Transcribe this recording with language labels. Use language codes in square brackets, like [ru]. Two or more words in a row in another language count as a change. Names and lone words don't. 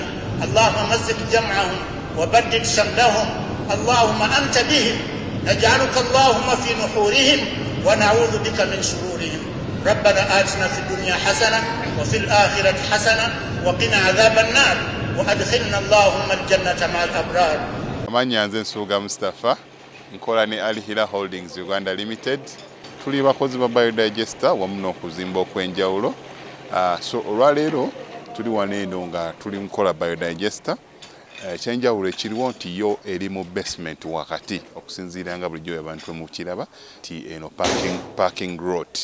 [ar] اللهم مزق جمعهم وبدد شملهم. اللهم انت بهم، نجعلك اللهم في نحورهم ونعوذ بك من شرورهم. ربنا آتنا في الدنيا حسنة وفي الآخرة حسنة وقنا عذاب النار وأدخلنا اللهم الجنة مع الأبرار. [lg] Amanya nze Nsuuga Mustafa, nkola ne Al Hilal Holdings Uganda Limited. Tuli bakozi ba Biodigester wamu n'okuzimba okw'enjawulo. So olwaleero tuli wano eno nga tuli nkola Biodigester. Ekyenjawulo ekiriwo nti yo eri mu basement wakati, okusinziira nga bulijjo abantu mu kiraba ti eno [en] parking lot.